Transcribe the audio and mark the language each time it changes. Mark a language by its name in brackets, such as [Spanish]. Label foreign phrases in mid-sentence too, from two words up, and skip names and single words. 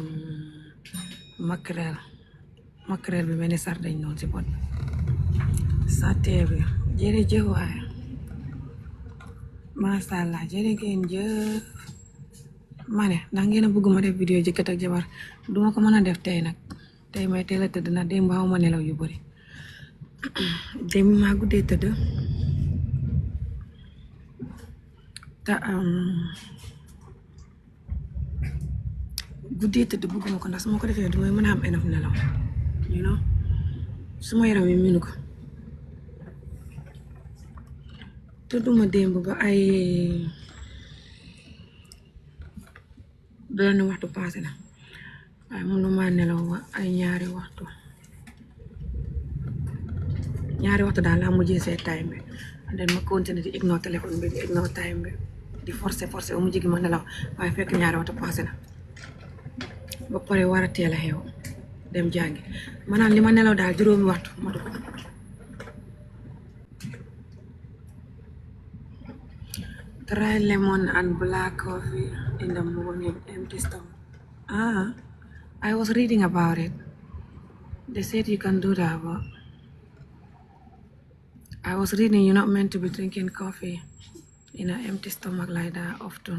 [Wolof] makrel bi mel ni sardine noonu si pot satee bi jërëjëf waay masha Allah jërëjëf ma ne ndax ngeen a bëgg ma def vidéo jëkkër ak jabar duma ko mën a def tey nag tey may teel a tëdd na démb xaw ma nelaw yu bari démb maa guddee tëdd te guddee tëdd bëgguma ko ndax su ma ko defee du may mën a am enough nelaw [English] you know [Wolof] suma yaram yi minu ko tëdduma démb ba ay benn waxtu passé na waaye mënuma nelaw ba ay ñaari waxtu daal laa mujjee seet time bi [English] and then [Wolof] ma continuer di ignore téléphone bi di ignore time bi di forcer ba mujj gi ma nelaw waaye fekk ñaari waxtu passé na ba pare war a teel a xew dem jàngi maanaam li ma nelaw daal juróomi waxtu matu ko. [English] Try lemon and black coffee in the morning, empty stomach. I was reading about it. They said you can do that, but I was reading you're not meant to be drinking coffee in an empty stomach like that often.